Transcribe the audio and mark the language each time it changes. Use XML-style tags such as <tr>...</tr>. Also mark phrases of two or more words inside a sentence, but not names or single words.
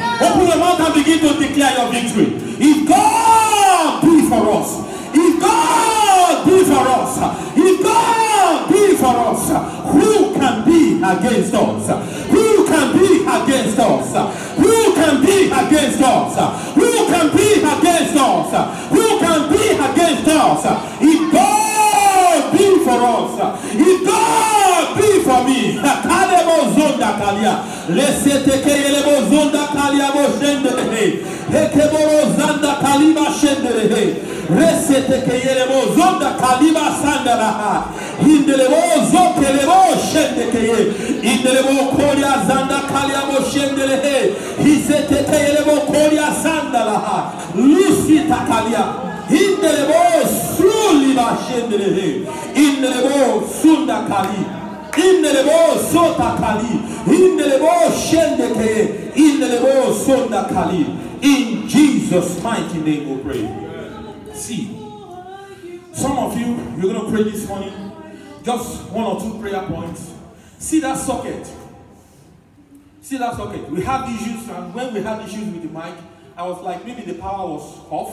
<en>Open your mouth and begin to declare your victory. If God be for us, if God be for us, if God be for us, who can be against us? Who can be against us? Who can be against us? Who can be against us? Who can be against us? If God be for us, if God be for me, Resete que yelebo zonda kaliba sandara indelebo zokelebo shende que indelebo kolia zanda kaliabo shendele hisete que yelebo kolia sandala lusi takalia indelebo suliba shendele indelebo sunda kali indelebo sota kali indelebo shende que indelebo sunda kali. In Jesus' mighty name we pray. See, some of you, you're going to pray this morning, just one or two prayer points. See that socket. See that socket. We have issues, and when we had issues with the mic, I was like, maybe the power was off.</en>